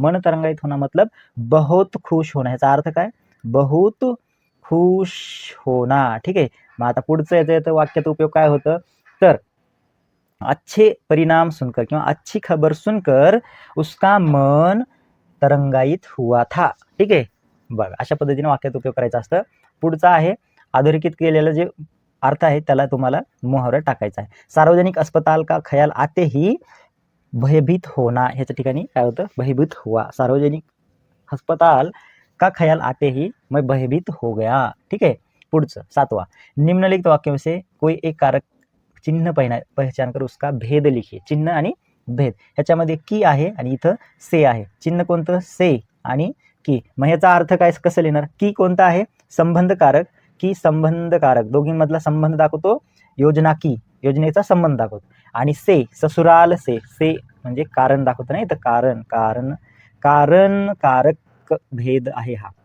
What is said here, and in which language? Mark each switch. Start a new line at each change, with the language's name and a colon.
Hindi: मन तरंगायित होना मतलब बहुत खुश होना.
Marathi: ह्याचा अर्थ काय,
Hindi: बहुत खुश होना.
Marathi: ठीक आहे. मग आता पुढचं याचं वाक्यात उपयोग काय होतं तर
Hindi: अच्छे परिणाम सुनकर किंवा अच्छी खबर सुनकर उसका मन तरंगायित हुआ था.
Marathi: ठीक आहे. बघा अशा पद्धतीने वाक्यात उपयोग करायचा असतं. पुढचा आहे अधोरेखित केलेलं जे अर्थ आहे त्याला तुम्हाला मुहावरा टाकायचा आहे.
Hindi: सार्वजनिक अस्पताल का ख्याल आते ही भयभीत होना.
Marathi: ह्याच्या ठिकाणी काय होतं,
Hindi: भयभीत हुआ. सार्वजनिक अस्पताल का ख्याल आते ही मैं भयभीत हो गया.
Marathi: ठीक आहे.
Hindi: पुढचं 7वां, निम्नलिखित वाक्यों से कोई एक कारक चिन्ह पहचान कर उसका भेद लिखिए.
Marathi: चिन्ह आणि भेद. ह्याच्यामध्ये की आहे आणि इथं से आहे. चिन्ह कोणतं, से आणि की. मग ह्याचा अर्थ काय कसं लिहिणार, की कोणता आहे, संबंधकारक, की संबंधकारक दोघींमधला संबंध दाखवतो, योजना की योजनेचा संबंध दाखवतो, आणि से ससुराल से म्हणजे कारण दाखवतो नाही तर कारण कारक भेद आहे हा.